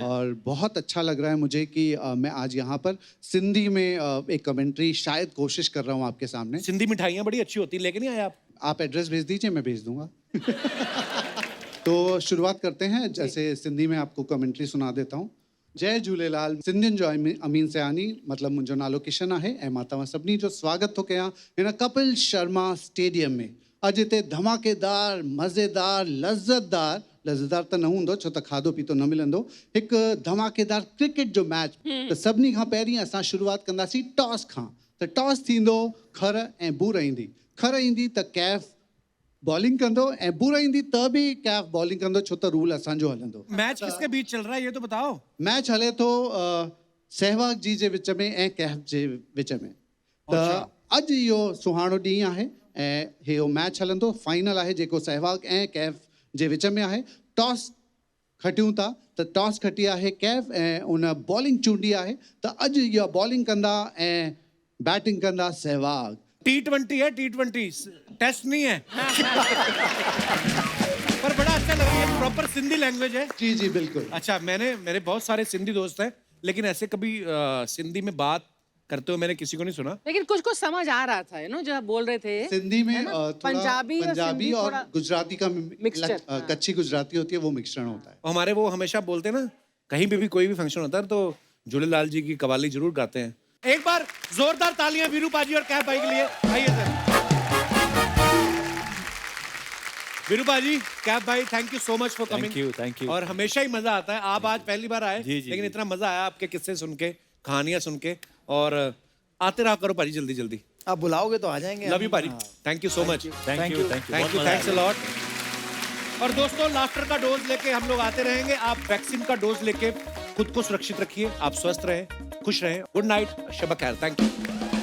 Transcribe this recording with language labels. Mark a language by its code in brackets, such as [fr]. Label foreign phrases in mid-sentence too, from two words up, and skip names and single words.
[hi] और बहुत अच्छा लग रहा है मुझे कि मैं आज यहाँ पर सिंधी में एक कमेंट्री शायद कोशिश कर रहा हूँ आपके सामने. सिंधी मिठाइयाँ बड़ी अच्छी होती हैं, लेके नहीं आए आप? आप एड्रेस भेज दीजिए, मैं भेज दूंगा. तो शुरुआत करते हैं. जैसे सिंधी में आपको कमेंट्री सुना देता हूँ. जय झूलेलाल. [sd] सिंधियुनि जो अमीन सयानी मतिलबु मुंहिंजो नालो किशन आहे ऐं मां तव्हां सभिनी जो स्वागत थो कयां हिन कपिल शर्मा स्टेडियम में. अॼु हिते धमाकेदार मज़ेदार लज़्ज़तदार त न हूंदो छो त खाधो पीतो न मिलंदो. हिकु धमाकेदार क्रिकेट जो मैच. त सभिनी खां पहिरीं असां शुरूआत कंदासीं टॉस खां. त टॉस थींदो खर ऐं बूर ईंदी. खर ईंदी त कैफ बॉलिंग कंदो ऐं बूर ईंदी त बि कैफ बॉलिंग कंदो छो त रूल असांजो हलंदो. [hi] मैच किसके बीच चल रहा है ये तो बताओ. [sd] मैच हले थो सहवाग जी जे विच में ऐं कैफ जे विच में. त अॼु इहो सुहाणो ॾींहुं आहे ऐं इहो मैच हलंदो. फाइनल आहे जेको सहवाग ऐं कैफ जे विच में आहे. टॉस खटियूं था त टॉस खटी आहे कैफ ऐं उन बॉलिंग चूंडी आहे. त अॼु इहा बॉलिंग कंदा ऐं बैटिंग कंदा सहवाग. [hi] T20 है, T20 टेस्ट नहीं है. पर बड़ा अच्छा लगा. ये प्रॉपर सिंधी लैंग्वेज है. जी जी बिल्कुल. अच्छा, मेरे बहुत सारे सिंधी दोस्त हैं, लेकिन ऐसे कभी सिंधी में बात करते हुए मैंने किसी को नहीं सुना. लेकिन कुछ कुछ समझ आ रहा था, जो आप बोल रहे थे. सिंधी में पंजाबी और गुजराती का मिक्सचर. कच्ची गुजराती होती है, वो मिश्रण होता है. हमारे वो हमेशा बोलते हैं ना, कहीं पे भी कोई भी फंक्शन होता है तो झूलेलाल जी की कवाली जरूर गाते हैं. एक बार जोरदार तालियां वीरू पाजी और कैफ भाई के लिए. आइए सर. वीरू पाजी, कैफ भाई, [en] thank you so much for coming. thank you. और हमेशा ही मजा आता है. आप आज पहली बार आए, लेकिन इतना मजा आया आपके किस्से सुन के, कहानियां सुन के. और आते रहा करो पाजी जल्दी जल्दी. आप बुलाओगे तो आ जाएंगे. love you पाजी. thank you so much. thank you. thanks a lot. [hi] और दोस्तों, लाफ्टर का डोज लेके हम लोग आते रहेंगे. आप वैक्सीन का डोज लेके खुद को सुरक्षित रखिए. आप स्वस्थ रहें, खुश रहें. [en] good night, [hi] शब खैर. [en] thank you.